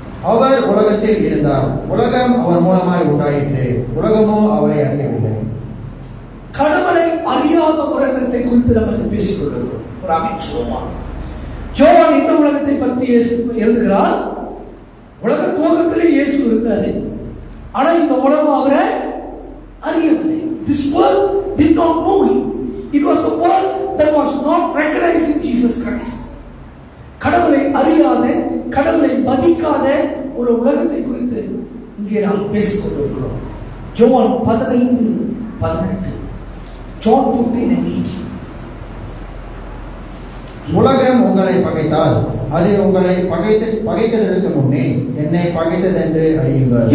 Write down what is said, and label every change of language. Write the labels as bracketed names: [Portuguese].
[Tamil] அவர் உலகத்தில் இருந்தார், உலகம் அவர் மூலமாய் உண்டாயிற்று, உலகமோ அவரை அறியவில்லை. கடவுளை அறியாத உலகத்தை குறித்து நம்ம பேசிக் கொண்டிருக்கிறோம். ஒரு அமைச்சுவமா யோவான் இந்த உலகத்தை பற்றி எழுதுகிறார். உலக துவக்கத்திலே இயேசு இருந்தாரு. ஆனா இந்த உலகம் அவரை அறியவில்லை. [English] This world did not know him. It was a world that was not recognizing Jesus Christ. [Tamil] கடவுளை அறியாத, கடவுளை மதிக்காத ஒரு உலகத்தை குறித்து இங்கே நாம் பேசிக் கொண்டிருக்கிறோம். யோவான் 15:18, John 15:18. உலகம் உங்களை பகைத்தால் அது உங்களை பகைத்ததற்கு முன்னே என்னை பகைத்தது என்று அறியுங்கள்.